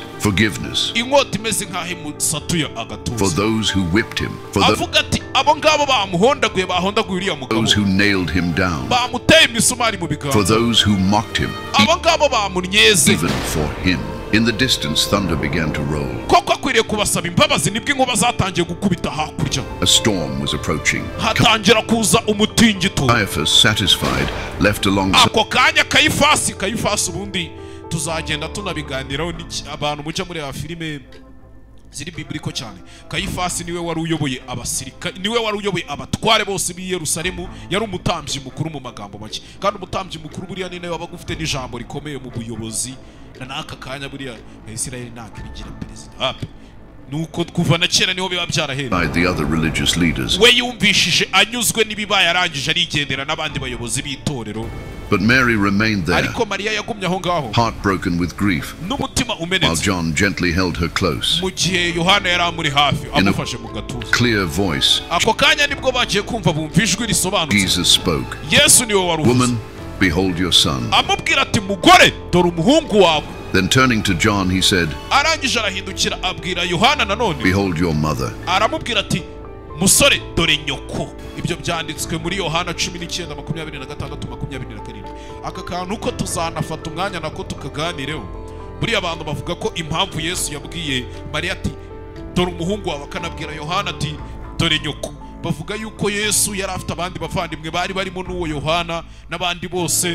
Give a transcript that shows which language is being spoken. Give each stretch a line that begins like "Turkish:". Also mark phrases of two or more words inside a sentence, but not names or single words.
English: Forgiveness for those who whipped him, for those who nailed him down, for those who mocked him, even for him. In the distance, thunder began to roll. A storm was approaching. Caiaphas, satisfied, left alongside.
Kinyarwanda: ziri biblical cyane. Kayifasi niwe wari uyoboye abasirikare, niwe wari uyoboye abatware bose b'i Yerusalemu, yari umutambyi mukuru mu magambo make. Kandi umutambyi mukuru buriya ni nawe wabaga ufite n'ijambo rikomeye mu buyobozi, na n'aka kanya buriya Isirayeli ntakibigira perezida. Nuko kuva na kera niho biba byarahera.
English: The other religious leaders.
Kinyarwanda: We yumvishije anyuzwe n'ibibaye arangije arigendera n'abandi bayobozi b'itorero.
English: But Mary remained there, heartbroken with grief, while John gently held her close. In a clear voice, Jesus spoke, "Woman, behold your son." Then turning to John, he said, "Behold your mother."
Kinyarwanda: Musore dore nyoko. Ibyo byanditswe muri Yohana 19:26-27. Aka kantu uko tuzanafata umwanya nako tukaganireho. Buri abantu bavuga ko impamvu Yesu yabwiye Mariya ati dore umuhungu wawe, akanabwira Yohana ati dore nyoko, bavuga yuko Yesu yari afite abandi bavandimwe bari barimo n'uwo Yohana n'abandi bose.